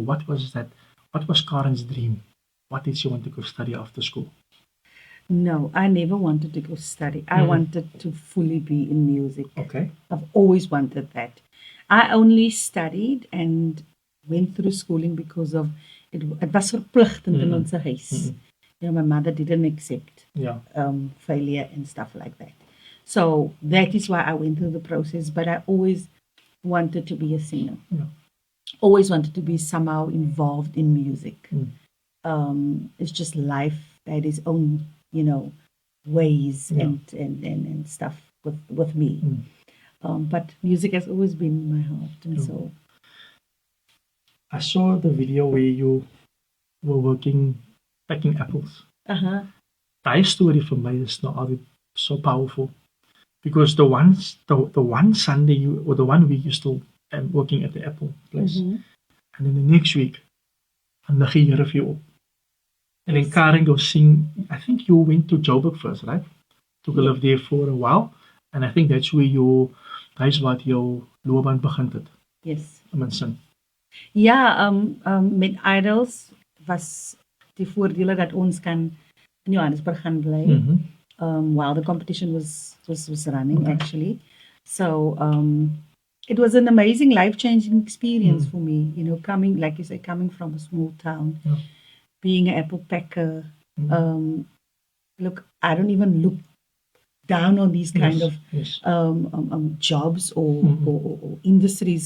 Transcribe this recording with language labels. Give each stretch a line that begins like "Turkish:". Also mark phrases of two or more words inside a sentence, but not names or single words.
English: What was that? What was Karin's dream? What did she want to go study after school? No, I never wanted to go study. I wanted to fully be in music. Okay. I've always wanted that. I only studied and went through schooling because of it was
Afrikaans: verpligtend in ons huis.
English: You know, my mother didn't accept Yeah. failure and stuff like that. So that is why I went through the process. But I always wanted to be a singer. Yeah. Always wanted to be somehow involved in music. It's just life had its own, you know, ways and stuff with me. But music has always been in my heart, and so. I saw the video where you were working packing apples. Daai story for me
Afrikaans: is nou altyd so
English: powerful because the one Sunday you or the one week you still working at the apple place, and then the next week, and the Here of you up. And then Karin go sing. I think you went to Joburg first, right? To go live there for a while, and I think that's where that's what your
Afrikaans: loopbaan begin het.
English: Yes.
Afrikaans: Mensen. Ja, met Idols was die voordele dat ons kan in Johannesburg gaan bly.
English: While the competition was running actually. So it was an amazing life-changing experience for me, you know, coming, like you say, coming from a small town, being an apple packer. Look, I don't even look down on these kind of jobs or industries.